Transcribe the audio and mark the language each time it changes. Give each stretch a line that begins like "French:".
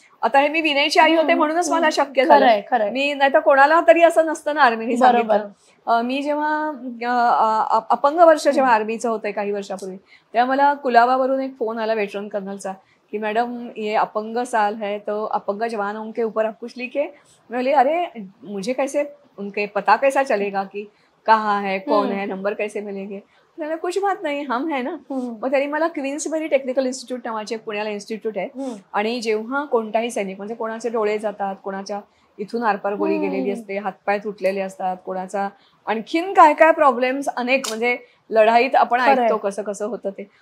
Marathi: आता हे मी विनयची आई होते म्हणूनच मला शक्य झालं. मी नाही तर कोणाला तरी असं नसतं ना आर्मीने सांगितलं. मी जेव्हा अपंग वर्ष जेव्हा आर्मीचं होतंय काही वर्षापूर्वी तेव्हा मला कुलाबावरून एक फोन आला वेटरन कर्नलचा कि
Hindi: मैडम ये अपंग साल है तो अपंग जवानों के ऊपर आप कुछ लिखे. मैं बोली अरे मुझे कैसे उनके पता कैसा चलेगा कि कहाँ है कौन है नंबर कैसे मिलेंगे. कुछ बात नाही हम है ना.
Marathi: मग त्यांनी मला क्वीन्सबरी टेक्निकल इन्स्टिट्यूट नावाचे पुण्याला इन्स्टिट्यूट आहे आणि जेव्हा कोणताही सैनिक म्हणजे कोणाचे डोळे जातात, कोणाच्या इथून आरपार गोळी गेलेली असते, हातपाय तुटलेले असतात, कोणाचा आणखीन काय काय प्रॉब्लेम्स अनेक म्हणजे लढाईत आपण खरंय. ऐकतो कसं कसं होतं ते.